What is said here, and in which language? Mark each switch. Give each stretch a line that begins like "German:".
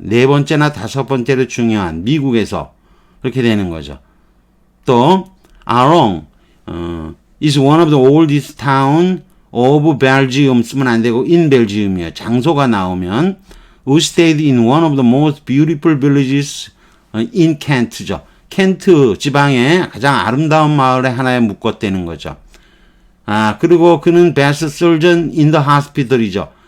Korean: 네 번째나 다섯 번째로 중요한 미국에서 그렇게 되는 거죠.
English: 또 Arong is one of the oldest town of Belgium
Korean: 쓰면 안 되고
English: in Belgium이에요.
Korean: 장소가 나오면
English: who stayed in one of the most beautiful villages in Kent죠.
Korean: 켄트 지방의 가장 아름다운 마을에 하나에 묶었다는 거죠. 그리고 그는
English: best surgeon in the hospital이죠.